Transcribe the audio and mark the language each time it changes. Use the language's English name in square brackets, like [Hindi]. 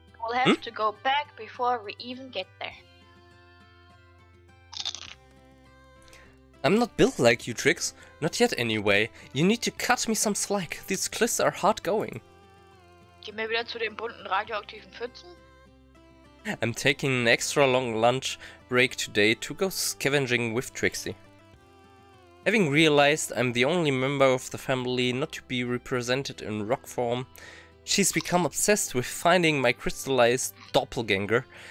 [English] We'll have to go back before we even get there. I'm not built like you, Trix. Not yet anyway. You need to cut me some slack. These cliffs are hard going. [German] Gehen wir wieder zu den bunten radioaktiven Pfützen? [English] I'm taking an extra long lunch break today to go scavenging with Trixie. Having realized I'm the only member of the family not to be represented in rock form, she's become obsessed with finding my crystallized doppelganger.